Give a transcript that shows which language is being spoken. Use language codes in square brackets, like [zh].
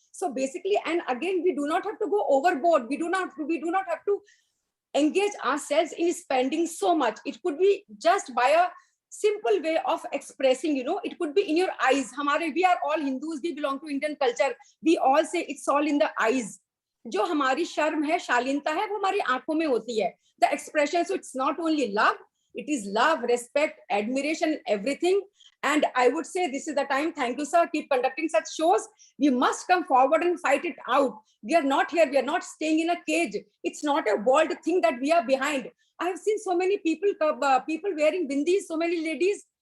[en] So basically, and again, we do not have to go overboard. We do not have to engage ourselves in spending so much. It could be just by a simple way of expressing, you know, it could be in your eyes. We are all Hindus, we belong to Indian culture. We all say it's all in the eyes. [hi] जो हमारी शर्म है, शालीनता है, वो हमारी आंखों में होती है. [en] The expression, so it's not only love, it is love, respect, admiration, everything. And I would say this is the time. Thank you, sir. Keep conducting such shows. We must come forward and fight it out. We are not here. We are not staying in a cage. It's not a walled thing that we are behind. I have seen so many people wearing bindis, so many ladies.